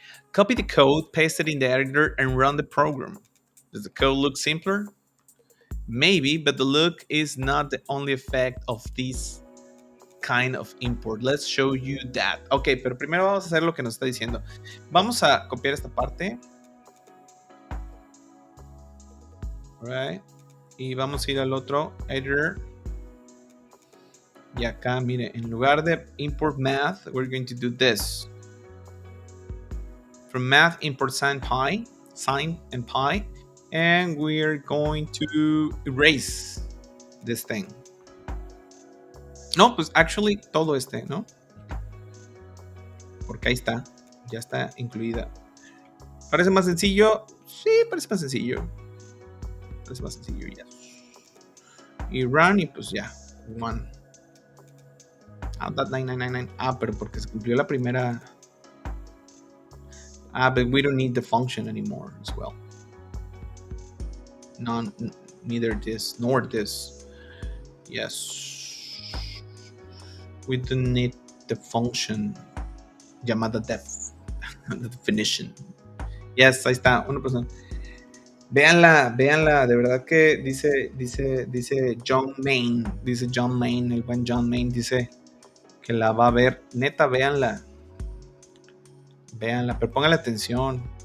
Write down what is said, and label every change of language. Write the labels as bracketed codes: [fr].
[en] Copy the code, paste it in the editor, and run the program. Does the code look simpler? Maybe, but the look is not the only effect of this kind of import. Let's show you that. [es] Ok, pero primero vamos a hacer lo que nos está diciendo. Vamos a copiar esta parte. Right. Y vamos a ir al otro editor. Y acá, mire, en lugar de import math, [en] we're going to do this. From math, import sine and pi. And we're going to erase this thing. [es] No, pues actually todo ¿no? Porque ahí está. Ya está incluida. ¿Parece más sencillo? Sí, parece más sencillo. Parece más sencillo, ya. Y run y pues ya. One. That 999. Pero porque se cumplió la primera. [en] But we don't need the function anymore as well. No, neither this nor this. Yes. We don't need the function llamada def. The definition. Yes, [es] ahí está. [en] 1%. [es] Véanla, de verdad que dice John Main, el buen John Main dice que la va a ver. Neta, véanla, pero pónganle atención.